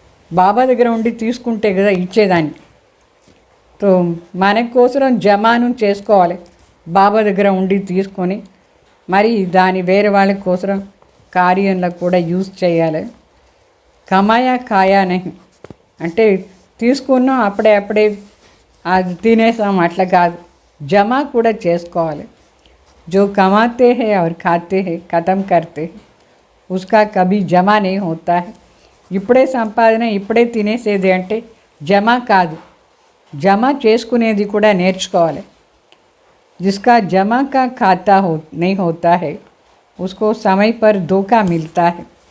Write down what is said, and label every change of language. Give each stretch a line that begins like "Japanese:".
Telugu: బాబా దగ్గర ఉండి తీసుకుంటే కదా ఇచ్చేదానికి. తో మన కోసం జమాను చేసుకోవాలి, బాబా దగ్గర ఉండి తీసుకొని మరి దాని వేరే వాళ్ళ కోసం కార్యంలో కూడా యూజ్ చేయాలి.
Hindi: కమాయా కాయా నహి
Telugu: అంటే తీసుకున్నాం అప్పుడే అది తినేసాం అట్లా కాదు, జమా కూడా చేసుకోవాలి.
Hindi: जो कमाते हैं और खाते हैं ख़त्म करते हैं उसका कभी जमा नहीं होता है.
Telugu: ఇప్పుడే సంపాదన ఇప్పుడే తినేసేది అంటే జమా కాదు, జమా చేసుకునేది కూడా నేర్చుకోవాలి.
Hindi: जिसका जमा का खाता नहीं होता है उसको समय पर धोखा मिलता है.